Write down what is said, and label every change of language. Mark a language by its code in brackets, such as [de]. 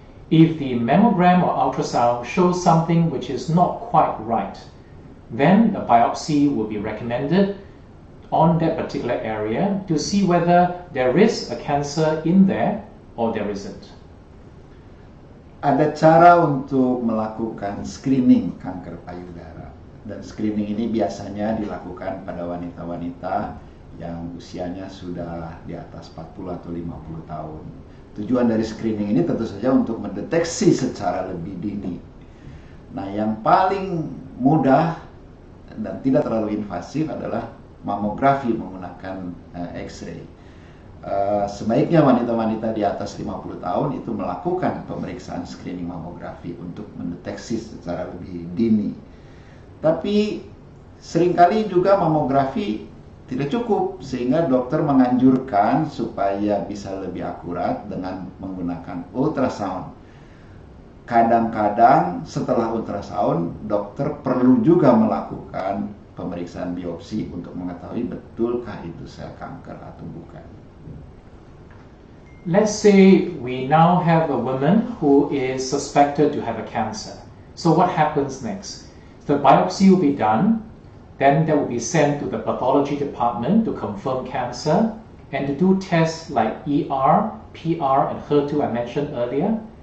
[en] If the mammogram or ultrasound shows something which is not quite right, then the biopsy will be recommended on that particular area to see whether there is a cancer in there or there isn't. [id] Ada cara untuk melakukan screening kanker payudara, dan screening ini biasanya dilakukan pada wanita-wanita yang usianya sudah di atas 40 atau 50 tahun. Tujuan dari screening ini tentu saja untuk mendeteksi secara lebih dini. Nah, yang paling mudah dan tidak terlalu invasif adalah mamografi menggunakan X-ray. Sebaiknya wanita-wanita di atas 50 tahun itu melakukan pemeriksaan screening mamografi untuk mendeteksi secara lebih dini. Tapi seringkali juga mamografi tidak cukup, sehingga dokter menganjurkan supaya bisa lebih akurat dengan menggunakan ultrasound. Kadang-kadang setelah ultrasound, dokter perlu juga melakukan pemeriksaan biopsi untuk mengetahui betulkah itu sel kanker atau bukan. [en] Let's say we now have a woman who is suspected to have a cancer. So what happens next? The biopsy will be done, then that will be sent to the pathology department to confirm cancer and to do tests like ER, PR, and HER2 I mentioned earlier.